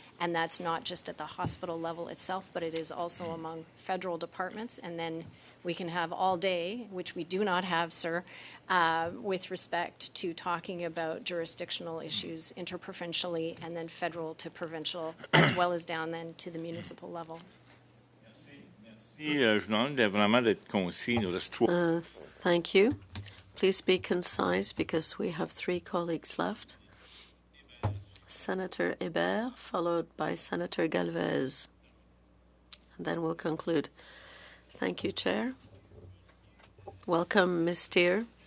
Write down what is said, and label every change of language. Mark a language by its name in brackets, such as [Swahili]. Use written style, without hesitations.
[English] And that's not just at the hospital level itself, but it is also among federal departments. And then we can have all day, which we do not have, sir, with respect to talking about jurisdictional issues interprovincially and then federal to provincial, as well as down then to the municipal level. [French] Merci. Je vous demande vraiment d'être concis. Il nous reste 3. [English] Thank you. Please be concise because we have 3 colleagues left. Senator Hébert, followed by Senator Galvez. And then we'll conclude. Thank you, Chair. Welcome, Ms. Steer.